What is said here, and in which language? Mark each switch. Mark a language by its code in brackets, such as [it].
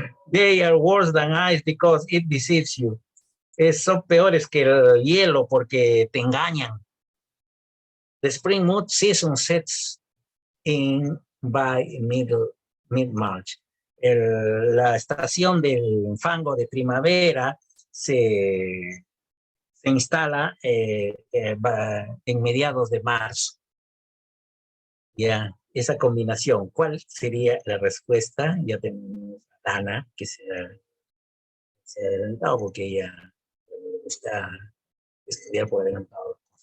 [en] They are worse than ice because it deceives you. [es] Son peores que el hielo porque te engañan. [en] The spring mud season sets in by mid-March. [es] La estación del fango de primavera se instala en mediados de marzo. Ya, esa combinación. ¿Cuál sería la respuesta? Ya tenemos a Dana, que se ha adelantado porque ella le gusta estudiar por adelantado.